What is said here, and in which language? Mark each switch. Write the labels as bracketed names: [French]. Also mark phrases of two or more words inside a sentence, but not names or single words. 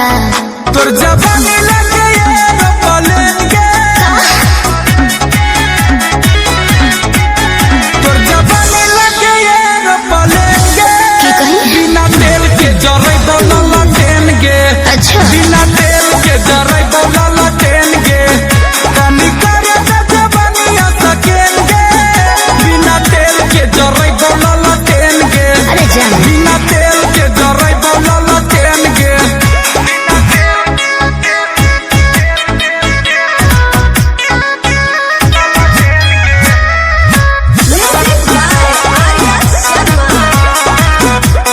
[Maithili] तोर जवानी लगे एरोप्लेन तोर जवानी लगे एरोप्लेन की कही बिना तेल के जरै बोलला ट्रेन गे। अच्छा बिना तेल के जरै बोलला ट्रेन गे कनी करे त जवानिया सकेन गे। बिना तेल के जरै बोलला ट्रेन गे अरे जान बिना तेल के जरै बोलला ट्रेन गे। [English] Music by Arya Sharma.